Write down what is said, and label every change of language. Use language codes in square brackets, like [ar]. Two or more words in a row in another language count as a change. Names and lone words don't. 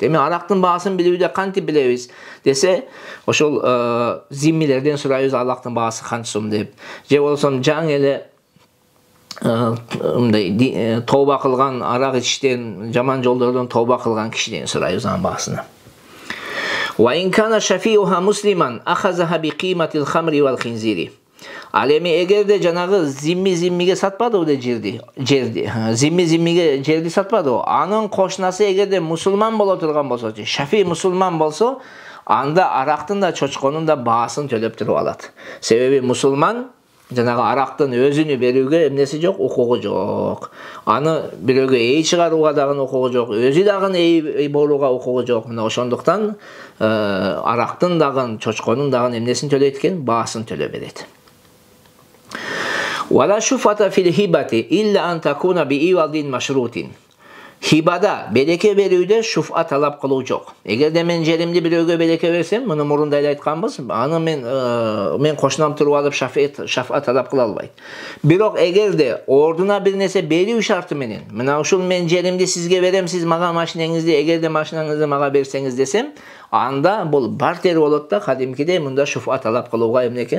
[ky] Эми арактын баасын билүүдө кантип билебиз десе, ошол зиммилерден сурайбыз арактын баасы канча сом деп. Же болсо жаңы эле мындай тооба кылган, арак ичиштен, жаман жолдордон тооба кылган кишиден сурайбыз анын баасын. [ar] وَإِنْ كَانَ شَفِيعُهَا مُسْلِمًا أَخَذَهَا بِقِيمَةِ الْخَمْرِ وَالْخِنْزِيرِ. [ky] Ал эми эгерде жанагы зимми-зиммиге сатпадыбы де жерди. Зимми-зиммиге жерди сатпадыбы. Анын кошунасы эгерде мусулман боло турган болсо, шафи мусулман болсо, анда арактын да чочконун да баасын төлөп туруп алат. Себеби мусулман жанагы арактын өзүнү берүүгө эмнеси жок, укугу жок. Аны бирөөгө эй чыгарууга дагы укугу жок, өзү дагы эй болууга укугу жок. Мына ошондуктан арактын дагы, чочконун дагы эмнесин төлөйт экен? Баасын төлөп берет. [ar] ولا شفعة في الهبة إلا أن تكون بعوض مشروط. [ky] Хибада береке берүүдө шуфа талап кылуу жок. Эгерде мен жеримди бирөөгө береке берсем, муну мурунда эле айтканбыз, аны мен кошунам туруп алып шафа талап кыла албайт. Бирок эгерде ордуна бир нерсе берүү шарты менен, мына ушул мен жеримди сизге берем, сиз мага машинеңизди, эгерде машинаңызды мага берсеңиз десем, анда бул бартер болот да, кадимкидей мында шуфа талап кылууга эмне экен?